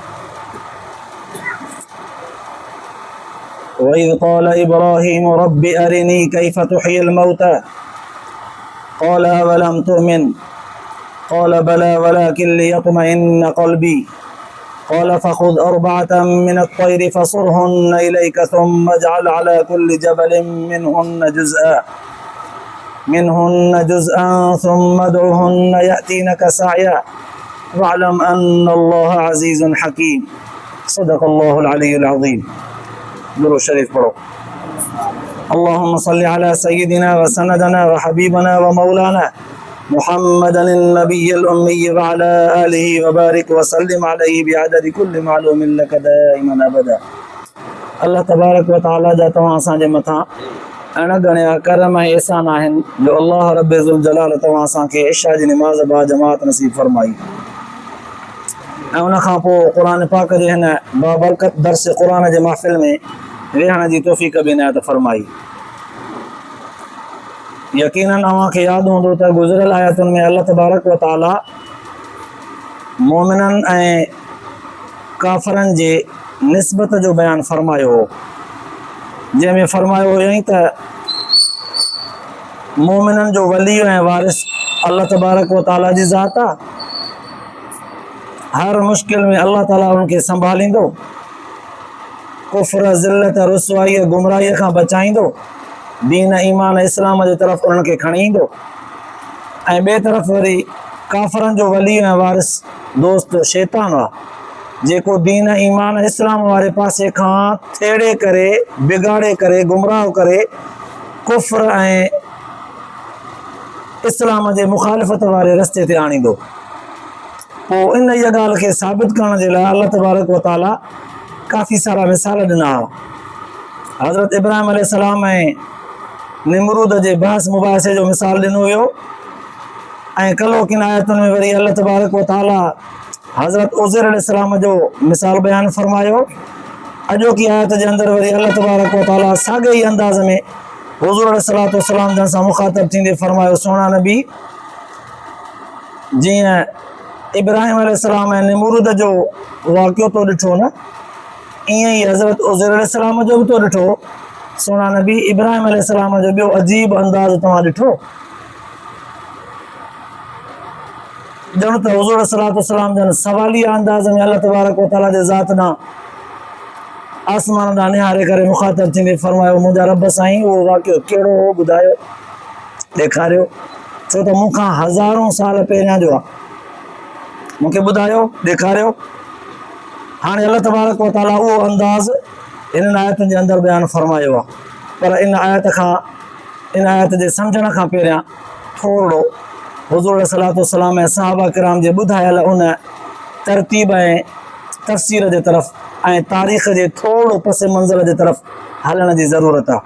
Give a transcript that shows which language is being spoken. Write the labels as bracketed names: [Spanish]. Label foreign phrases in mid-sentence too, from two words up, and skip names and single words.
[Arabic] وإذ قال إبراهيم رب أرني كيف تحيي الموتى قال أولم تؤمن قال بلى ولكن ليطمئن قلبي قال فخذ أربعة من الطير فصرهن إليك ثم اجعل على كل جبل منهن جزءا ثم ادعهن يأتينك سعيا واعلم أن الله عزيز حكيم. صدق الله العلي العظيم. [Sindhi] दुरूद शरीफ पढ़ो। [Arabic] اللهم صل على سيدنا و سندنا و حبيبنا و مولانا محمد النبي الأمي و على آله و بارك و سلم عليه بعدد كل معلوم لك دائما أبدا. [Sindhi] अल्लाह तबारक व तआला जा तव्हां असांजे मथां अणगणिया करम ऐं एहसान आहिनि जो अल्लाह रब्बे ज़ुल जलाल तव्हां असांखे इशा जी निमाज़ बा जमात नसीब फरमाई ऐं उन खां पोइ क़ुरान पाक जे हिन बाबरकत दर्स क़ुरान जे महफ़िल में वेहण जी तौफ़ीक़ बि इनायत फरमाई। यकीनन अव्हांखे यादि हूंदो त गुज़िरियल आयतुनि में अल्लाह तबारक व तआला मोमिननि ऐं काफ़िरनि जे निस्बत जो बयानु फरमायो हो, जंहिंमें फरमायो हुयईं त मोमिननि जो वली ऐं वारिस अल्लाह तबारक व तआला जी ज़ात आहे। हर मुश्किल में अल्लाह ताला उनखे संभालींदो, कुफ्र ज़िल्लत रुसवाई गुमराहीअ खां बचाईंदो, दीन ईमान इस्लाम जे तरफ़ उन्हनि खे खणी ईंदो। ऐं ॿिए तरफ़ वरी काफ़िरनि जो वली ऐं वारिस दोस्त शैतान आहे, जेको दीन ईमान इस्लाम वारे पासे खां थेड़े करे बिगाड़े करे गुमराह करे कुफ्र ऐं इस्लाम जे मुखालिफ़त वारे रस्ते ते आणींदो। पोइ इन इहा ॻाल्हि खे साबित करण जे लाइ अल्लाह तबारक व तआला काफ़ी सारा मिसाल ॾिना हुआ। हज़रत इब्राहिम अलैहिस्सलाम ऐं निमरूद जे बहस मुबाहिसे जो मिसाल ॾिनो हुयो ऐं कलो किन आयतुनि में वरी अल्लाह तबारक व तआला हज़रत उज़ैर अलैहिस्सलाम जो मिसाल बयानु फरमायो। अॼोकी आयत जे अंदरि वरी अल्लाह तबारक व तआला साॻे ई अंदाज़ में हुज़ूर अलैहिस्सलातु वस्सलाम जन सां मुख़ातब थींदे फरमायो, सोना नबी जीअं इब्राहिम अलैहिस्सलाम ऐं निमरूद जो वाक़ियो तो ॾिठो न, ईअं ई हज़रत उज़ैर अलैहिस्सलाम जो बि तो ॾिठो। सोना नबी इब्राहिम अलैहिस्सलाम जो ॿियो अजीब अंदाज़ तव्हां ॾिठो, ॼण त हुज़ूर अलैहिस्सलातु वस्सलाम जन सवालिया अंदाज़ में अल्लाह तबारक व तआला जे ज़ात ॾांहुं आसमान ॾांहुं निहारे करे मुख़ातब थींदे फरमायो, मुंहिंजा रब साईं उहो वाक़ियो कहिड़ो हो ॿुधायो, ॾेखारियो, छो त मूंखां हज़ारों साल पहिरियां जो आहे, मूंखे ॿुधायो, ॾेखारियो। हाणे अल्लाह तबारक व तआला उहो अंदाज़ हिननि आयतुनि जे अंदरि बयानु फरमायो आहे। पर इन आयत जे सम्झण खां पहिरियां थोरो हुज़ूर अलैहिस्सलातु वस्सलाम ऐं सहाबा किराम जे ॿुधायल उन तरतीब ऐं तफ़सीर जे तरफ़ ऐं तारीख़ जे थोरो पस मंज़र जे तरफ़ हलण जी ज़रूरत आहे।